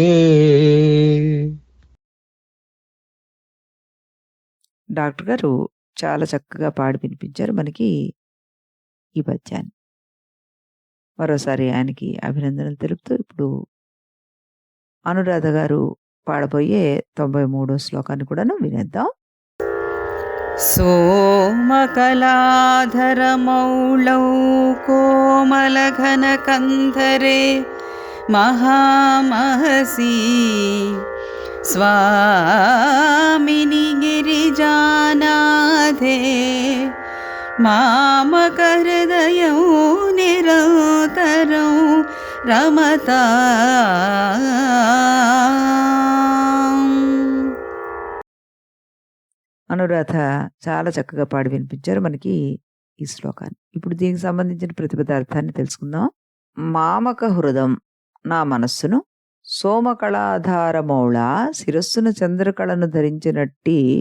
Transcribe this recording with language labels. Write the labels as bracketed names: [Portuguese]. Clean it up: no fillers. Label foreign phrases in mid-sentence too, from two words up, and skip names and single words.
[Telugu] డాక్టర్ గారు చాలా చక్కగా పాడి వినిపించారు మనకి ఈ పద్యాన్ని. మరోసారి ఆయనకి అభినందనలు తెలుపుతూ ఇప్పుడు అనురాధ గారు పాడబోయే 93వ శ్లోకాన్ని కూడాను వినేద్దాం. [Sanskrit] सोमकलाधरमौलौ कोमलघनकन्धरे महामहसि स्वामिनि गिरिजानाथे मामकहृदयौ निरन्तरं रमताम्. [Telugu] అనురాధ చాలా చక్కగా పాడి వినిపించారు మనకి ఈ శ్లోకాన్ని. ఇప్పుడు దీనికి సంబంధించిన ప్రతిపదార్థాన్ని తెలుసుకుందాం. [Sanskrit] మామక హృదం [Telugu] నా మనస్సును, సోమకళాధారమౌళ శిరస్సున చంద్రకళను ధరించినట్టి